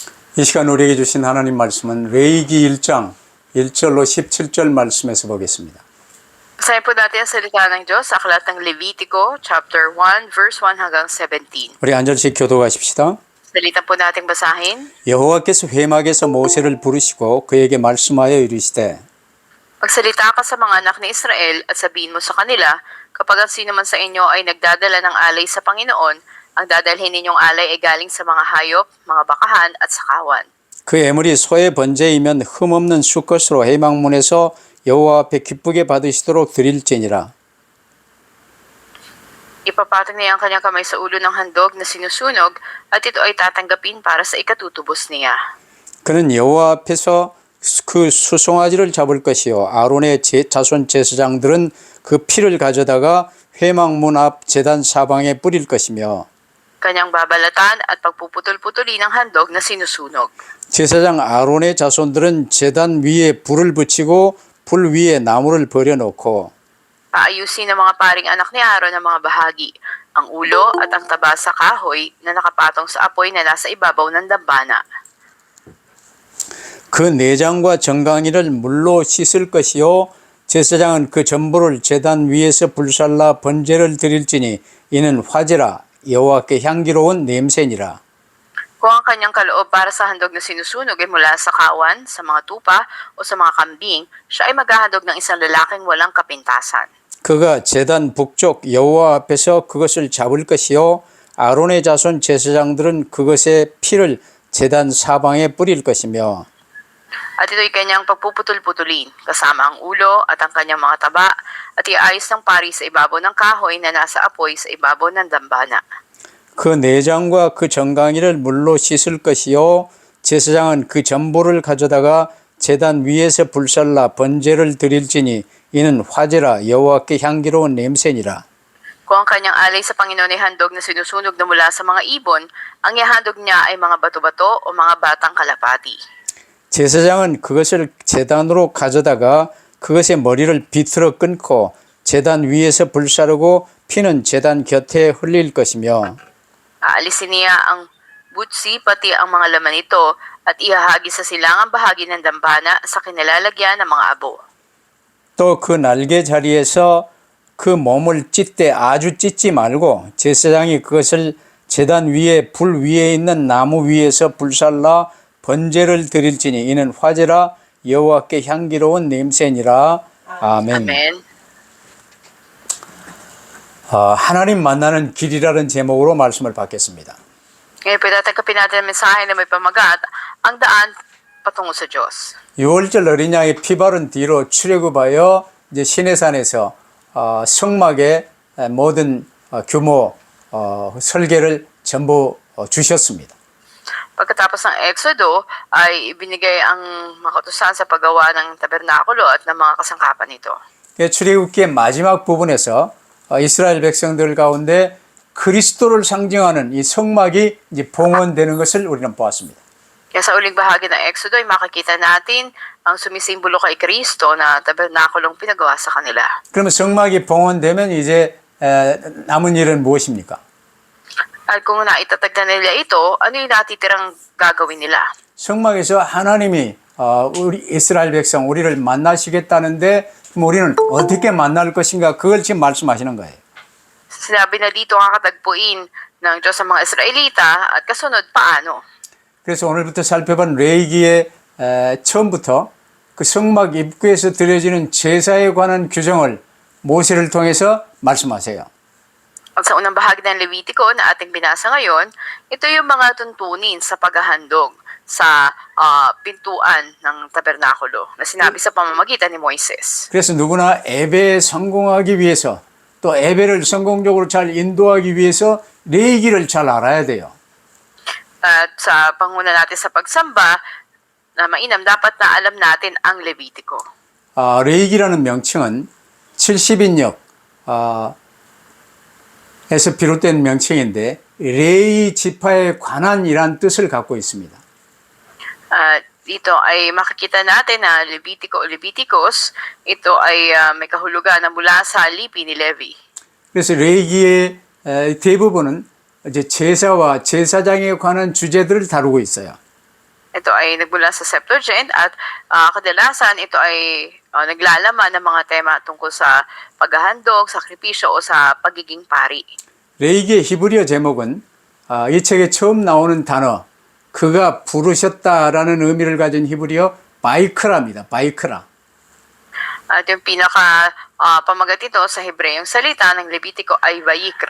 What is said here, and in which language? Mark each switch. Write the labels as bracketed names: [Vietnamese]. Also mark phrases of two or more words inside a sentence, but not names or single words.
[Korean] 이 시간 우리에게 주신 하나님 말씀은 레위기 1장 1절로 17절 말씀에서 보겠습니다. [Filipino] Basahin po natin ang salita ng Diyos sa aklat ng Levitico, chapter 1, verse 1 hanggang 17. [Korean] 우리 한 절씩 교독하십시다. [Filipino] Salita po nating basahin. [Korean] 여호와께서 회막에서 모세를 부르시고 그에게 말씀하여 이르시되 [Filipino] Magsalita ka sa mga anak ni Israel at sabihin mo sa kanila, kapag ang sino man sa inyo ay nagdadala ng alay sa Panginoon, ang dadalhin ninyong alay ay galing sa mga hayop, mga bakahan at sakawan. [Korean] 그 애물이 소의 번제이면 흠없는 수컷으로 회막문에서 여호와 앞에 기쁘게 받으시도록 드릴지니라. [Filipino] Ipapatong niya ang kanyang kamay sa ulo ng handog na sinusunog at ito ay tatanggapin para sa ikatutubos niya. [Korean] 그는 여호와 앞에서 그 수송아지를 잡을 것이요 아론의 자손 제사장들은 그 피를 가져다가 회막문 앞 제단 사방에 뿌릴 것이며 [Filipino] Kanyang babalatan at pagpuputol-putuli ng handog na sinusunog. [Korean] 제사장 아론의 자손들은 제단 위에 불을 붙이고 불 위에 나무를 버려놓고 [Filipino] Paayusin ng mga paring anak ni Aaron ang mga bahagi, ang ulo at ang taba sa kahoy na nakapatong sa apoy na nasa ibabaw ng dambana. [Korean] 그 내장과 정강이를 물로 씻을 것이요 제사장은 그 전부를 제단 위에서 불살라 번제를 드릴지니 이는 화제라 여호와께 향기로운 냄새니라. [Filipino] Kung ang kanyang kaloob para sa handog na sinusunog ay mula sa kawan, sa mga tupa o sa mga kambing, siya ay maghahandog ng isang lalaking walang kapintasan. [Korean] 그가 제단 북쪽 여호와 앞에서 그것을 잡을 것이요 아론의 자손 제사장들은 그것의 피를 제단 사방에 뿌릴 것이며 [Filipino] At ito'y kanyang pagpuputol-putulin, kasama ang ulo at ang kanyang mga taba, at iayos ng pari sa ibabaw ng kahoy na nasa apoy sa ibabaw ng dambana. [Korean] 그 내장과 그 정강이를 물로 씻을 것이요 제사장은 그 전부를 가져다가 제단 위에서 불살라 번제를 드릴지니 이는 화제라 여호와께 향기로운 냄새니라. [Filipino] Kung ang kanyang alay sa Panginoon ay handog na sinusunog na mula sa mga ibon, ang ihandog niya ay mga bato-bato o mga batang kalapati. [Korean] 제사장은 그것을 제단으로 가져다가 그것의 머리를 비틀어 끊고 제단 위에서 불사르고 피는 제단 곁에 흘릴 것이며 [Filipino] Aalisin niya ang butsi pati ang mga laman nito at ihahagi sa silangang bahagi ng dambana sa kinalalagyan ng mga abo. [Korean] 또 그 날개 자리에서 그 몸을 찢되 아주 찢지 말고 제사장이 그것을 제단 위에 불 위에 있는 나무 위에서 불살라 번제를 드릴지니 이는 화제라 여호와께 향기로운 냄새니라. 아멘. [Filipino] Amen. [Korean] 하나님 만나는 길이라는 제목으로 말씀을 받겠습니다. [Filipino] Ngayon po tatanggapin natin ang mensahe na may pamagat, ang daan patungo sa Diyos. [Korean] 6월절 어린 양의 피 바른 뒤로 출애굽하여 이제 시내산에서 성막의 모든 규모 설계를 전부 주셨습니다. [Filipino] Pagkatapos ng Exodo, ay ibinigay ang mga kautusan sa paggawa ng tabernakulo at ng mga kasangkapan nito. [Korean] 출애굽기의 마지막 부분에서 이스라엘 백성들 가운데 그리스도를 상징하는 이 성막이 이제 봉헌되는 것을 우리는 보았습니다. [Filipino] Kaya sa uling bahagi ng Exodo ay makikita natin ang sumisimbolo kay Kristo na tabernakulong pinagawa sa kanila. [Korean] 그러면 성막이 봉헌되면 이제 남은 일은 무엇입니까? [Filipino] At kung naitatag na nila ito, ano yung natitirang gagawin nila? [Korean] 성막에서 하나님이 우리 이스라엘 백성 우리를 만나시겠다는데 그럼 우리는 어떻게 만날 것인가 그걸 지금 말씀하시는 거예요. [Filipino] Sinabi na dito ang katagpuin ng Diyos sa mga Israelita at kasunod paano? [Korean] 그래서 오늘부터 살펴본 레위기의 처음부터 그 성막 입구에서 드려지는 제사에 관한 규정을 모세를 통해서 말씀하세요. [Filipino] At sa unang bahagi ng Levitico na ating binasa ngayon, ito yung mga tuntunin sa paghahandog sa pintuan ng tabernakulo na sinabi sa pamamagitan ni Moises. [Korean] 그래서 누구나 예배에 성공하기 위해서 또 예배를 성공적으로 잘 인도하기 위해서 레위기를 잘 알아야 돼요. [Filipino] At sa panguna natin sa pagsamba na mainam, dapat na alam natin ang Levitico. [Korean] 레위기라는 명칭은 70인역 에서 비롯된 명칭인데 레위 지파에 관한이란 뜻을 갖고 있습니다. [Filipino] Dito ay makikita natin na Levitico o Leviticus, ito ay may kahulugan na mula sa lipi ni Levi. [Korean] 그래서 레위기의 대부분은 이제 제사와 제사장에 관한 주제들을 다루고 있어요. [Filipino] Ito ay nagmula sa Septuagint at kadalasan ito ay naglalaman ng mga tema tungkol sa paghahandog, sakripisyo o sa pagiging pari. [Korean] 레이기의 히브리어 제목은 이 책에 처음 나오는 단어 그가 부르셨다라는 의미를 가진 히브리어 바이크라입니다. 바이크라. [Filipino] At yung pinaka pamagat ito sa Hebreyong salita ng Levitico ay Vayikra.